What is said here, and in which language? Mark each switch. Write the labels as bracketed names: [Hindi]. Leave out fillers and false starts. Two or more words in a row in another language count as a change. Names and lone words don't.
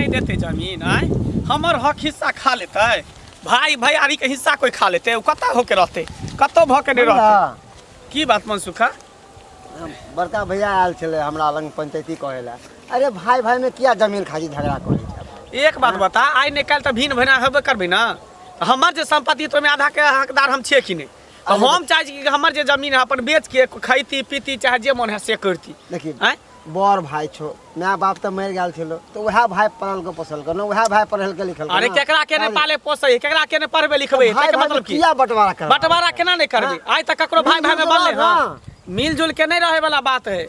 [Maithili] नहीं देते जमीन आय हमर हक हिस्सा खा लेते भाई भैयारी के हिस्सा कोई खा लेते उ कता होके रहते कतो भ के नहीं रहते। की बात मनसुखा? बड़का भैया आयल छले हमरा लंग पंचायती कहेला अरे भाई भाई में किया जमीन खाजी झगड़ा करे छै? एक बात बता आइ नहीं काल त भिन्न भैना हेबे करबे ना। हमर जे संपत्ति तो में आधा के हकदार हम छिए कि नहीं? हम चाहे छी कि हमर जे जमीन है अपन बेच के खैती पीती चाहे जे मन है से करती। देखिए हैं बड़ भाई छो माय बाप तो मर गेल छलो तो वह भाई पढ़ल के पोसल कर वह भाई पढ़ल के लिखल अरे केकरा के ने पाले पोसै केकरा के ने पढ़बे लिखबे भाई के मतलब की? किया बंटवारा कर? बंटवारा केना नहीं करबे? आज तक ककरो भाई भाई में बनले हां मिलजुल के नहीं रहे वाला बात है।